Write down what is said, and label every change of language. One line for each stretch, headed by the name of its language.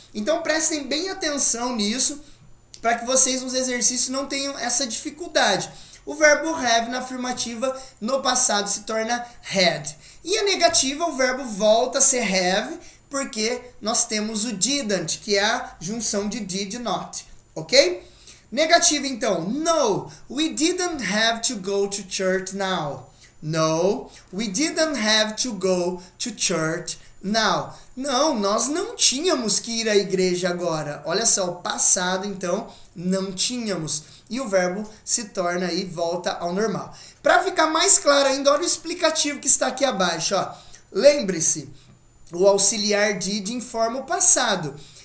Portuguese: Então prestem bem atenção nisso, para que vocês nos exercícios não tenham essa dificuldade. O verbo have na afirmativa no passado se torna had. E a negativa, o verbo volta a ser have, porque nós temos o didn't, que é a junção de did e not, ok? Negativa então,
English: no, we didn't have to go to church now. No, we didn't have to go to church now.
Portuguese: Não, nós não tínhamos que ir à igreja agora. Olha só, o passado, então, não tínhamos. E o verbo se torna aí, volta ao normal. Para ficar mais claro ainda, olha o explicativo que está aqui abaixo. Ó. Lembre-se, o auxiliar did informa o passado.